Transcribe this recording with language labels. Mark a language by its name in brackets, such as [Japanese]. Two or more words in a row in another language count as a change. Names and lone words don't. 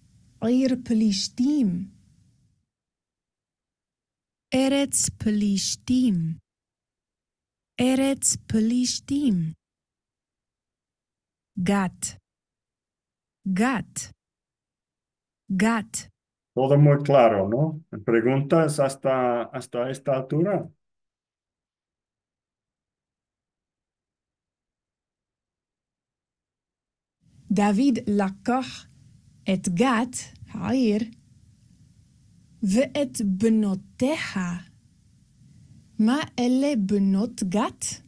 [Hebrew] עיר פלישתים. ארץ פלישתים. ארץ פלישתים. גת. גת. גת. [Spanish] Todo muy claro, ¿no? ¿Preguntas hasta esta altura? [Hebrew] דוד לקח את גת, העיר, ואת בנותיה. מה אלה בנות גת?